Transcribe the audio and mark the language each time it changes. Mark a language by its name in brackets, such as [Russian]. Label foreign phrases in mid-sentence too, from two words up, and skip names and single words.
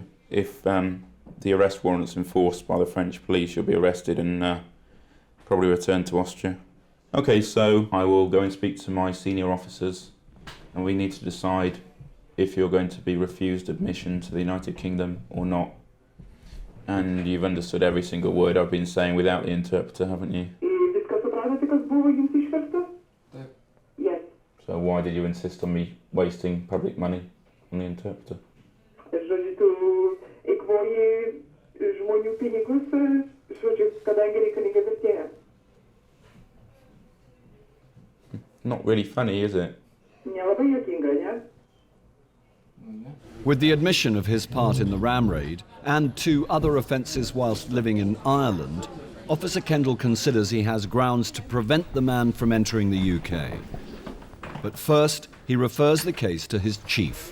[English] If the arrest warrant's enforced by the French police, you'll be arrested and probably returned to Austria. Okay, so I will go and speak to my senior officers, and we need to decide if you're going to be refused admission to the United Kingdom or not. And you've understood every single word I've been saying without the interpreter, haven't you? [Lithuanian] Viską supratote, kas buvo jums išversta? [English] Yes. So why did you insist on me wasting public money on the interpreter? [Lithuanian] Žodžiu, tu eikvoji žmonių pinigus, žodžiu, kadangi reikalinga vertėja. [English] Not really funny, is it? [Lithuanian] Nelabai juokinga, ne? [English] With the admission of his part in the ram raid and 2 other offences whilst living in Ireland, Officer Kendall considers he has grounds to prevent the man from entering the UK. But first, he refers the case to his chief.